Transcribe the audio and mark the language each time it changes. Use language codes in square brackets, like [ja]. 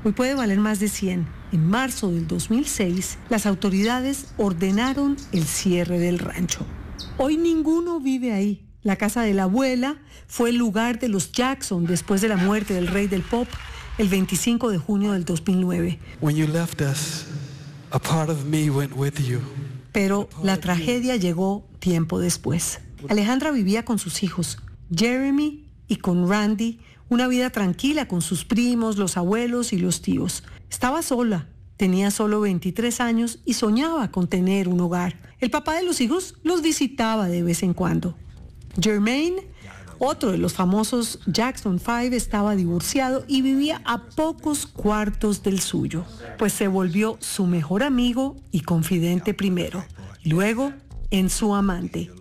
[es] Hoy puede valer más de 100. En marzo del 2006, las autoridades ordenaron el cierre del rancho. Hoy ninguno vive ahí. La casa de la abuela fue el lugar de los Jackson después de la muerte del rey del pop el 25 de junio del 2009. [en] When you left us, a part of me went with you. [es] Pero la tragedia llegó tiempo después. Alejandra vivía con sus hijos, Jeremy y con Randy, una vida tranquila con sus primos, los abuelos y los tíos. Estaba sola, tenía solo 23 años y soñaba con tener un hogar. El papá de los hijos los visitaba de vez en cuando. Jermaine, otro de los famosos Jackson 5, estaba divorciado y vivía a pocos cuartos del suyo, pues se volvió su mejor amigo y confidente primero, luego en su amante.